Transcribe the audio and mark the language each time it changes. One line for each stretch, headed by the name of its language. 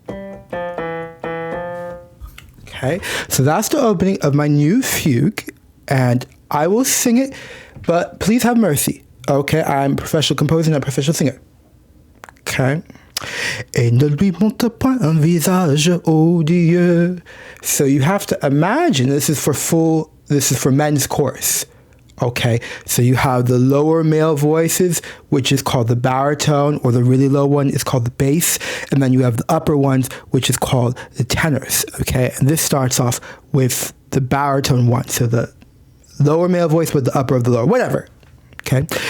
English: Okay, so that's the opening of my new fugue, and I will sing it, but please have mercy. Okay, I'm a professional composer, not a professional singer. Okay.
French: Et ne lui montre point un visage odieux.
English: So you have to imagine this is for men's chorus. Okay, so you have the lower male voices, which is called the baritone, or the really low one is called the bass, and then you have the upper ones, which is called the tenors. Okay, and this starts off with the baritone one, so the lower male voice with the upper of the lower, whatever. Okay.